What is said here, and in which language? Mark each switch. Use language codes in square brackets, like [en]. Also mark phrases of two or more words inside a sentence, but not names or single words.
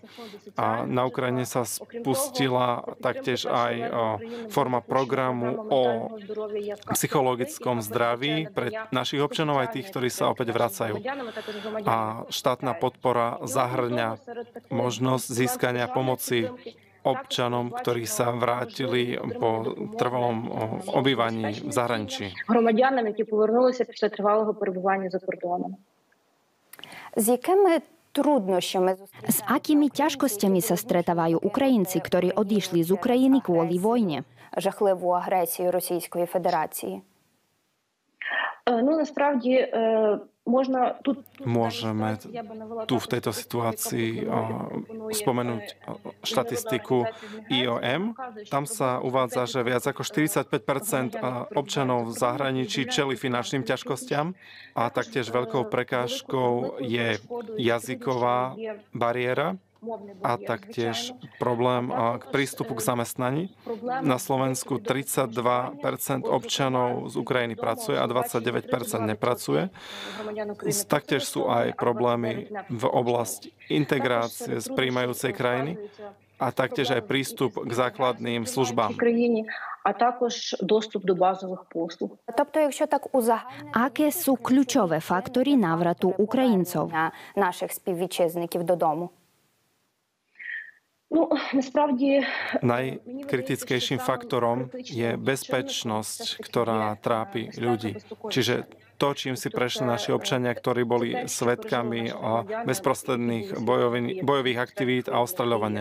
[sk] A na Ukrajine sa spustila taktiež aj forma programu o psychologickom zdraví pre našich občanov, aj tých, ktorí sa opäť vracajú. A štátna podpora zahŕňa možnosť získania pomoci občanom, ktorí sa vrátili po trvalom obývaní v zahraničí. [uk] Громадянам, які повернулися після тривалого перебування за кордоном. З якими труднощами... [sk] S akými ťažkosťami sa stretávajú Ukrajinci, ktorí odišli z Ukrajiny kvôli vojne? [uk] Жахливу агресію Російської Федерації. Ну, насправді, [sk] Môžeme tu v tejto situácii spomenúť štatistiku IOM. Tam sa uvádza, že viac ako 45% občanov v zahraničí čelí finančným ťažkostiam a taktiež veľkou prekážkou je jazyková bariéra a taktiež problém k prístupu k zamestnaní. Na Slovensku 32% občanov z Ukrajiny pracuje a 29% nepracuje. Taktiež sú aj problémy v oblasti integrácie z prijímajúcej krajiny a taktiež aj prístup k základným službám. [uk] А також доступ до базових послуг. Тобто, якщо так узагальнити... [sk] Aké sú kľúčové faktory návratu Ukrajincov? [uk] ...на наших співвітчизників додому? [sk] Najkritickejším faktorom je bezpečnosť, ktorá trápi ľudí. Čiže to, čím si prešli naši občania, ktorí boli svedkami bezprostredných bojových aktivít a ostreľovania.